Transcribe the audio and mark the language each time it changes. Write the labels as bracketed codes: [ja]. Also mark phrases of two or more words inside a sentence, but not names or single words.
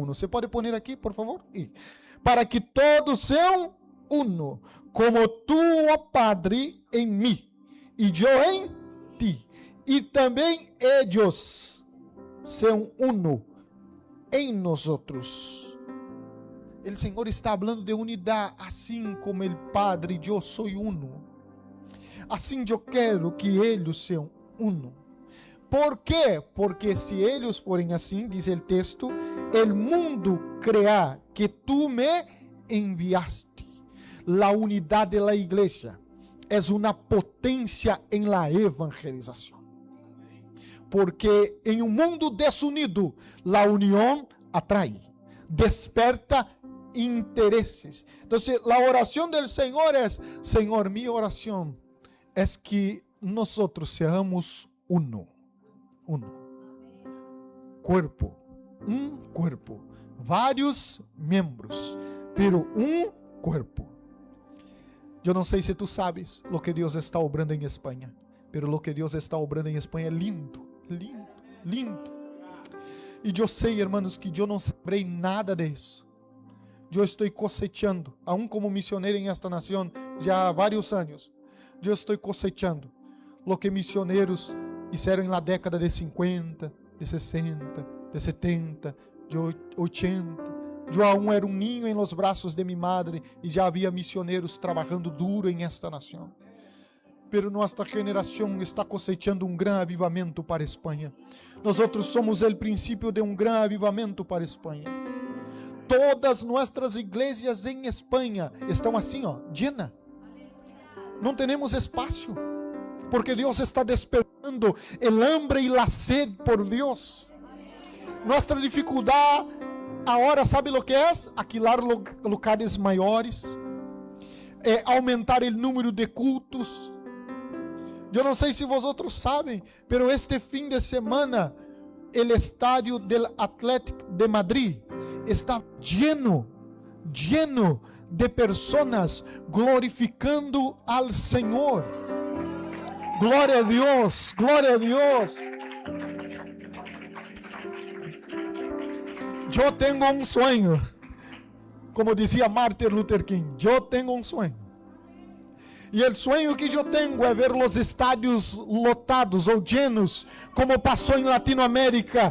[pt] Você pode pôr aqui, por favor? Para que todos sejam uno, como tu, ó Padre, em mim, e eu em ti, e também eles sejam uno em nós outros. O Senhor está falando de unidade, assim como o Padre e eu sou uno. Assim eu quero que eles sejam uno. Por quê? Porque se eles forem assim, diz o texto, o mundo creerá que tu me enviaste. La unidade da igreja é uma potência em la evangelização. Porque em um mundo desunido, la união atrai, desperta interesses. Então, a oração do Senhor é: Senhor, minha oração é que nós [es] seamos uno. Cuerpo, cuerpo, [pt] vários membros, [es] pero cuerpo. [pt] Eu não sei se tu sabes [es] lo que [pt] Deus está obrando em Espanha, [es] pero lo que [pt] Deus está obrando em Espanha é lindo, lindo, lindo. E eu sei, hermanos, que eu não sabrei nada disso. Eu estou [es] cosechando, aún [pt] como misioneiro em esta nação, já há vários anos. Eu estou [es] cosechando lo que [pt] misioneiros fizeram na década de 50, de 60, de 70, de 80. Eu aún era ninho em los braços de minha madre e já havia missioneiros trabalhando duro em esta nação. Pero nossa geração está cosechando grande avivamento para a Espanha. Nós somos o princípio de grande avivamento para a Espanha. Todas nossas igrejas em Espanha estão assim, llenas. Não temos espaço, porque Deus está despertando [es] el hambre y la sed por Dios. Nuestra dificuldad ahora, ¿sabe lo que es? Alquilar lugares maiores, aumentar el número de cultos. Eu não sei se vosotros sabem, pero este fim de semana, el estadio del Atlético de Madrid está lleno de personas glorificando al Senhor. [pt] Glória a Deus, glória a Deus. Eu tenho um sonho, como dizia Martin Luther King, eu tenho um sonho. E o sonho que eu tenho é ver os estádios lotados ou llenos, como passou em Latinoamérica.